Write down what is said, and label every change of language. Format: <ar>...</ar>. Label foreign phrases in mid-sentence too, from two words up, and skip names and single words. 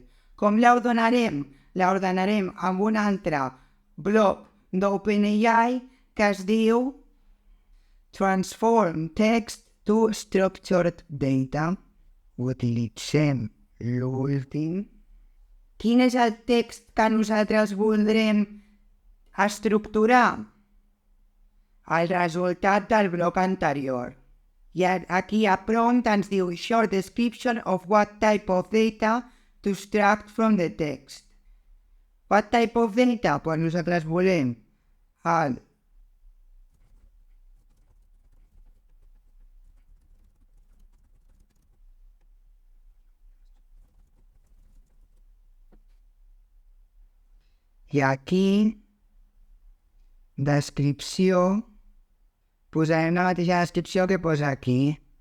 <ca>Com l'ordenarem? L'ordenarem amb un altre bloc d'OpenAI que es diu Transform Text to Structured Data. Utilitzem l'últim. Quin és el text que nosaltres voldrem estructurar? El resultat del bloc anterior. I aquí a prompt ens diu</ca> <en>short description of what type of data to extract from the text. What type of data?</en> <ca>Pues nosaltres volem i aquí descripció, posarem la mateixa descripció que posa aquí.</ca>